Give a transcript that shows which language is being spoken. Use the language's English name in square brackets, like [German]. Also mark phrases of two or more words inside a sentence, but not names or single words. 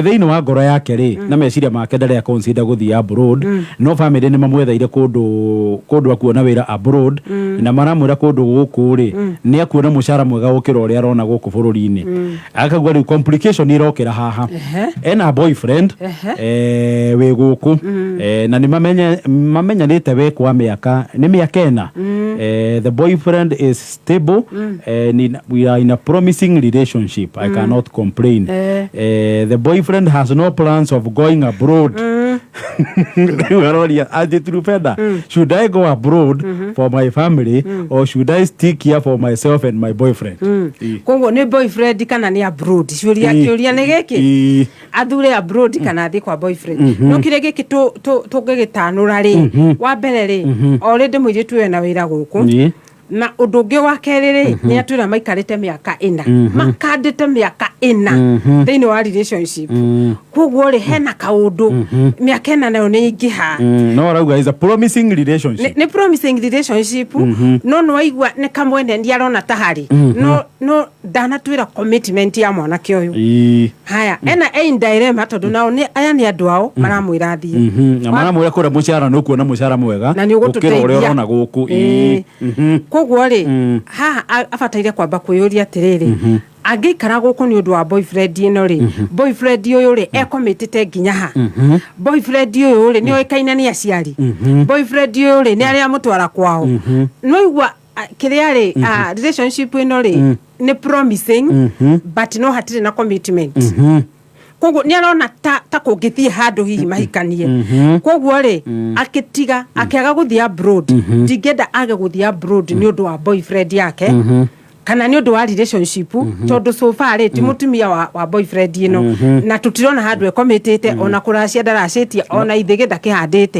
[Kikuyu] thiini wa ngoro yake ri na meciria make ndare ya consider guthia abroad no family ni mamwetheire kundu akuona wira abroad na maramwira kundu guku ri ni akuona mushara mwega gukira uria arona guku bururi-ini akauga ri complication irokira haha ena boyfriend we guku na ni mamenyanite we kwa miaka ni miaka ena [English] the boyfriend is stable we are in a promising relationship I cannot complain the boyfriend has no plans of going abroad should I go abroad for my family or should I stick here for myself and my boyfriend [Kikuyu] koguo ni boyfriend kana ni abroad kiuria ni giki athure abroad kana thi kwa boyfriend no kire giki tugigitanura ri wa mbere ri already muiritu we na wira guku na undu ungi wa keriri ni atwira maikarite miaka 4 makandite miaka 4 thiini wa relationship koguo ri hena kaundu miaka 4 nayo ni ingiha no rauga [English] is a promising relationship [Kikuyu] ni [English] promising relationship [Kikuyu] no no aigua ni kamwene ndi arona tahari no ndanatwira commitment ya mwanake uyu haya ena dilemma tondu nao ni aya ni andu ao maramwira thie na maramwira kura mushara no kuona mushara mwega ukira uria urona guku koguo ri ha abataire kwamba kwiyuria atiriri angikara guku ni undu wa boyfriend ino ri boyfriend uyu ri ekomitite nginya ha boyfriend uyu ri ni oikaine ni aciari boyfriend uyu ri ni aria mutwara kwao no igwa kiria ri relationship ino ri ni [English] promising but [Kikuyu] no hatire na commitment koguo ni arona ta kungithie handu hihi mahikanie koguo ri akitiga akiaga guthia abroad ndingenda age guthia abroad ni undu wa boyfriend yake kana ni undu wa relationship tondu [English] so far [Kikuyu] ti mutumia wa boyfriend ino na tutirona handu ekomitite ona kuracia ndaracitie ona ithigitha kihandite